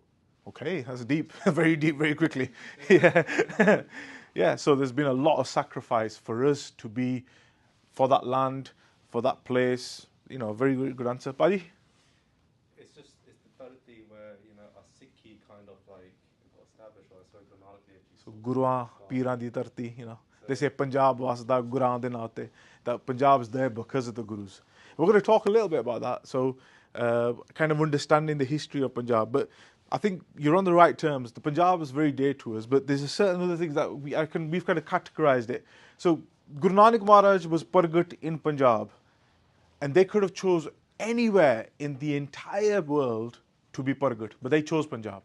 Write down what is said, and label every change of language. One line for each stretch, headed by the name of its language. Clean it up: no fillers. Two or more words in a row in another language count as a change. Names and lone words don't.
English: Okay, that's deep. Very deep, very quickly. Yeah. Yeah, so there's been a lot of sacrifice for us to be for that land, for that place. You know, very, very good answer. Baji? It's the Dharti where, a Sikhi kind of like got established, or so Guru Nanak Dev Ji.
Punjabi: So ਗੁਰੂਆਂ, ਪੀਰਾਂ ਦੀ ਧਰਤੀ,
English: They say
Punjabi: ਪੰਜਾਬ ਵਸਦਾ ਗੁਰੂਆਂ ਦੇ ਨਾਤੇ.
English: That Punjab's there because of the Gurus. We're going to talk a little bit about that. So kind of understanding the history of Punjab. But I think you're on the right terms. The Punjab is very dear to us, but there's a certain other things that we've kind of categorized it. So Guru Nanak Maharaj was Pargat in Punjab, and they could have chose anywhere in the entire world to be Pargat, but they chose Punjab.